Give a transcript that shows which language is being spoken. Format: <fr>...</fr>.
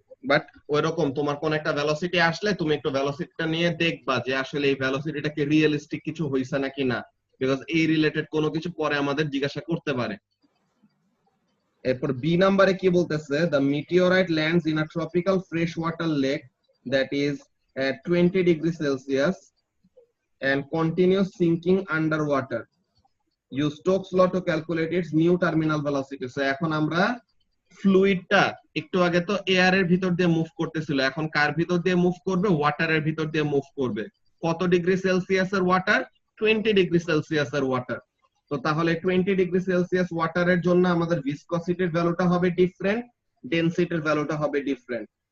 <bn>But ওইরকম তোমার কোন একটা ভেলোসিটি আসলে তুমি একটু ভেলোসিটিটা নিয়ে দেখবা যে আসলে এই ভেলোসিটিটা কি রিয়েলিস্টিক কিছু হইছে নাকি না, বিকজ এই রিলেটেড কোনো কিছু পরে আমাদের জিজ্ঞাসা করতে পারে। এরপর বি নাম্বারে কি বলতেছে?</bn> <en>The meteorite lands in a tropical fresh water lake that is at 20 degrees Celsius and continues sinking underwater. Use Stokes law to calculate its new terminal velocity.</en> <bn>So এখন আমরা ফ্লুইডটা, একটু আগে তো এয়ারের ভিতর দিয়ে মুভ করতেছিল, এখন কার ভিতর দিয়ে মুভ করবে? ওয়াটারের ভিতর দিয়ে মুভ করবে। কত ডিগ্রি সেলসিয়াসের ওয়াটার? 20 degree সেলসিয়াসের water. তো তাহলে 20 ডিগ্রি সেলসিয়াস ওয়াটারের জন্য আমাদের ভিসকসিটির ভ্যালুটা হবে ডিফারেন্ট, ডেনসিটির ভ্যালুটা হবে ডিফারেন্ট।</bn>